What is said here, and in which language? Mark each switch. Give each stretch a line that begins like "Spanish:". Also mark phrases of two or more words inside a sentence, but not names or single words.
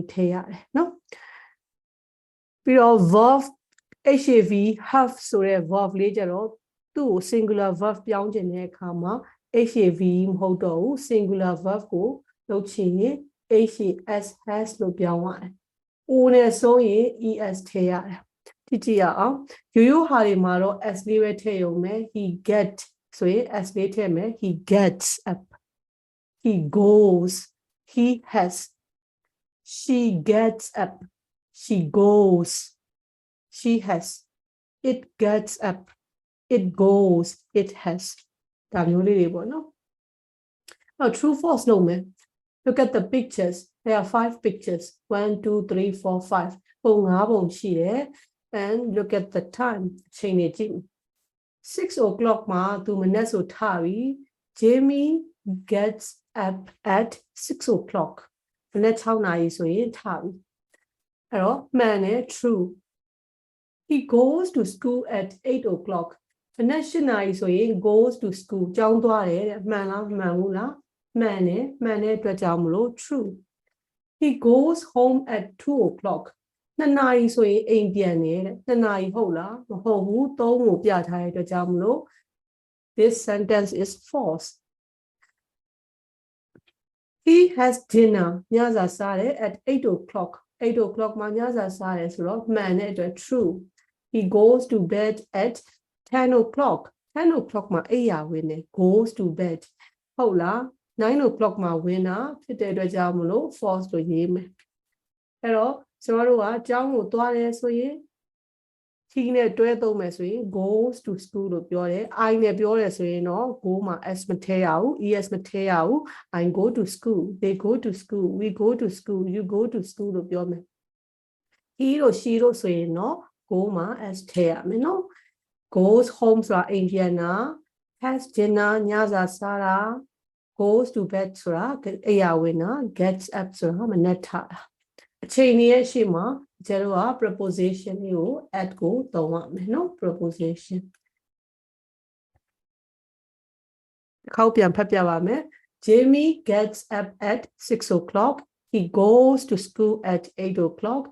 Burmese: ထည့်ရတယ်နော်ပြီးတော့
English: verb hav have
Burmese: ဆိုတဲ့ verb လေးကြတော့သူ့ကို
English: singular verb
Burmese: ပြောင်းခြင်းတဲ့အခါမှာ hav မဟုတ်တော့ဘူး
English: singular verb
Burmese: ကိုလုပ်ချင်ရင်
English: has has
Burmese: လို့ပြောင်းရတယ် o နဲ့ဆိုရင် es ထည့်ရတယ်ကြည့်ရအောင်ရိုးရိုးဟာတွေမှာတော့ s လေးပဲထည့်ရုံပဲ
English: he get
Burmese: ဆိုရင် s လေးထည့်မယ်
English: he gets up he goes he has she gets up she goes she has it gets up it goes it has
Burmese: ဒါမျိုးလေးတွေပေါ့နော်
English: true false လုပ်မယ် look at the pictures there are 5 pictures 1 2 3 4 5 ပုံ5ပုံရှိတယ် and look at the time
Burmese: အချိန်တွေကြည့်6 o'clock မှာသူမနက်ဆိုထပြီ
English: Jamie gets up at 6 o'clock
Burmese: မနက်6နာရီဆိုရင်ထပြီအဲ့တော့ မှန်တယ်
English: true he goes to school at 8 o'clock
Burmese: မနက်8နာရီဆိုရင်
English: goes to school
Burmese: ကျောင်းသွားတယ်တဲ့မှန်လားမှန်ဘူးလားမှန်တယ်မှန်တဲ့အတွက်ကြောင့်မလို့
English: true he goes home at 2 o'clock
Burmese: 2 နာရီဆိုရင်အိမ်ပြန်တယ်တဲ့2နာရီဟုတ်လားမဟုတ်ဘူး3ကိုပြထားတဲ့အတွက်ကြောင့်မလို့
English: this sentence is false he has dinner
Burmese: ညစာစားတယ်
English: at 8 o'clock 8 o'clock
Burmese: မှာညစာစားတယ်ဆိုတော့မှန်တဲ့အတွက်
English: true he goes to bed at 10 o'clock
Burmese: 10 o'clock မှာအိယာဝင်တယ်
English: goes to bed
Burmese: ဟုတ်လား
English: 9 o'clock
Burmese: မှာဝင်တာဖြစ်တဲ့အတွက်ကြောင့်မလို့ false လို့ရေးမယ်အဲ့တော့ကျွန်တော်တို့ကအကြောင်းကိုသွားတယ်ဆိုရင် he နဲ့ တွဲသုံးမယ်ဆိုရင်
English: goes to school
Burmese: လို့ပြောတယ် I နဲ့ပြောတယ်ဆိုရင်တော့ go မှာ s မထည့် ရဘူး es မထည့်ရဘူး
English: I go to school they go to school we go to school you go to school
Burmese: လို့ပြောမယ် he တို့ she တို့ဆိုရင်တော့ go မှာ s ထည့်ရမယ်နော်
English: goes home
Burmese: ဆိုတာအိမ်ပြန်တာ
English: has dinner
Burmese: ညစာစားတာ
English: goes to bed
Burmese: ဆိုတာအိယာဝင်တာ
English: gets up
Burmese: ဆိုတာမနက်ထတာ
English: chain ye shima zero preposition you at go no preposition. Jamie gets up at 6 o'clock. He goes to school at 8 o'clock.